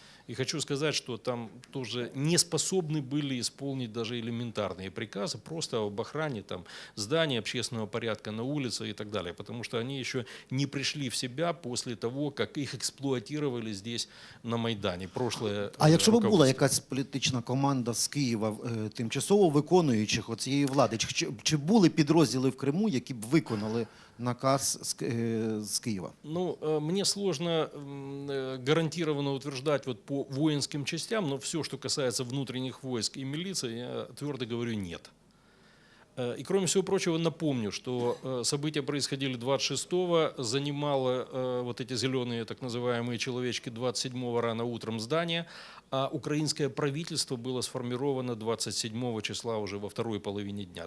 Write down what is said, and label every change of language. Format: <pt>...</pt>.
<ru>И хочу сказать, что там тоже не способны были исполнить даже элементарные приказы, просто об охране там, зданий, общественного порядка на улице и так далее, потому что они еще не пришли в себя после того, как их експлуатировали здесь на Майдані. Прошлое,</ru> <uk>а якщо б була якась політична команда з Києва, тимчасово виконуючих оцієї влади, чи були підрозділи в Криму, які б виконали наказ з Києва?</uk> <ru>Ну, мне сложно гарантированно утверждать вот по воинским частям, но все, что касается внутренних войск и милиции, я твердо говорю нет. И, кроме всего прочего, напомню, что события происходили 26-го, занимало вот эти зеленые так называемые человечки 27-го рано утром здания, а украинское правительство было сформировано 27 числа уже во второй половине дня.</ru>